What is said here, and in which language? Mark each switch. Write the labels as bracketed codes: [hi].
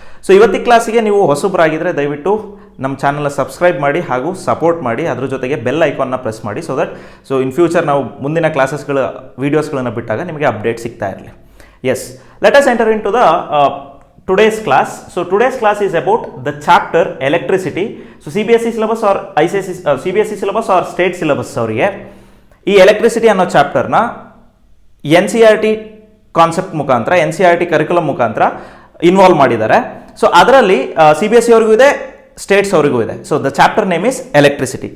[kn] So ಇವತ್ತಿನ ಕ್ಲಾಸಿಗೆ ನೀವು ಹೊಸಬರಾಗಿದ್ದರೆ ದಯವಿಟ್ಟು ನಮ್ಮ ಚಾನಲ್ನ ಸಬ್ಸ್ಕ್ರೈಬ್ ಮಾಡಿ ಹಾಗೂ ಸಪೋರ್ಟ್ ಮಾಡಿ, ಅದ್ರ ಜೊತೆಗೆ ಬೆಲ್ ಐಕಾನ್ನ ಪ್ರೆಸ್ ಮಾಡಿ. ಸೊ ಇನ್ ಫ್ಯೂಚರ್ ನಾವು ಮುಂದಿನ ಕ್ಲಾಸಸ್ಗಳ ವೀಡಿಯೋಸ್ಗಳನ್ನು ಬಿಟ್ಟಾಗ ನಿಮಗೆ ಅಪ್ಡೇಟ್ ಸಿಗ್ತಾ ಇರಲಿ. [en] Yes, let us enter into the today's class. So today's class is about the chapter electricity. So CBSE syllabus or CBSE syllabus or state syllabus [kn] ಅವರಿಗೆ ಈ electricity ಅನ್ನೋ ಚಾಪ್ಟರ್ನ NCERT concept ಮುಖಾಂತರ, NCERT ಕರಿಕ್ಯುಲಮ್ ಮುಖಾಂತರ involve ಮಾಡಿದ್ದಾರೆ. So ಅದರಲ್ಲಿ CBSE ಅವರಿಗೂ ಇದೆ, States ಅವರಿಗೂ ಇದೆ. [en] So the chapter name is electricity.